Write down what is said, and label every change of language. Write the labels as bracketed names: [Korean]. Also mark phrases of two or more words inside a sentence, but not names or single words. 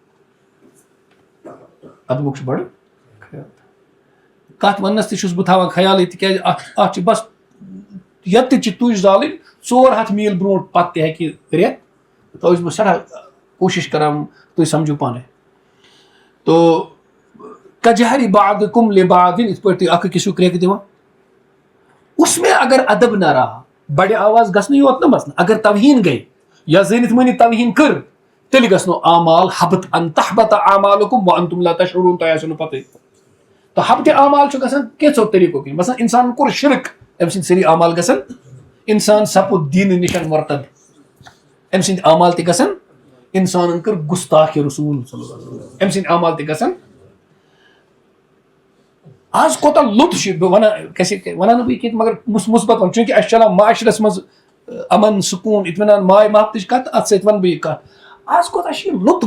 [Kashmiri] ادبُک چھُ بڑٕ خیال کتھ وننس تہِ چھُس بہٕ تھاوان خیالٕے تِکیازِ اتھ چھِ بس ییٚتہِ چھِ تُج زالٕنۍ 400 میٖل برونٛٹھ پتہٕ تہِ ہیٚکہِ رٮ۪تھ توے چھُس بہٕ سٮ۪ٹھاہ کوٗشِش کران تُہۍ سمجھو پانے تو کجہری [Arabic] بعضکم لبعض [Kashmiri] یِتھ پٲٹھۍ تُہۍ اکھ أکِس چھِو کرٛیکہٕ دِوان [Urdu] اس میں اگر ادب نہ رہا [Kashmiri] بڑِ آواز گژھنہٕ یوت نہٕ مسنہٕ اگر توہیٖن گٔے یا زٲنِتھ مٲنِتھ توہیٖن کٔر تیٚلہِ گژھنو اعمال حبط [Arabic] ان تحبط اعمالکم وانتم لا تشعرون [Kashmiri] تۄہہِ آسیو نہٕ پتہٕ تہٕ حبطِ اعمال چھُ گژھان کینٛژھو طریٖقو کِنۍ مثلاً انسان کوٚر شرک أمۍ سٕنٛدۍ سٲری اعمال گژھن انسان سپُد دیٖنہٕ نِش مرتد أمۍ سٕنٛدۍ اعمال تہِ گژھن انسانن کٔر گُستاخِ رسوٗل أمۍ سٕنٛدۍ اعمال تہِ گژھن آز کوتاہ لُط چھُ بہٕ وَنان وَنان نہٕ بہٕ کینٛہہ مگر مُثبت وَنہٕ چوٗنٛکہِ اَسہِ چھُ چلان معاشرس منٛز امن سکوٗن اطمینان ماے محبتٕچ کتھ اتھ سۭتۍ وَنہٕ بہٕ یہِ کتھ آز کوتاہ چھُ یہِ لُط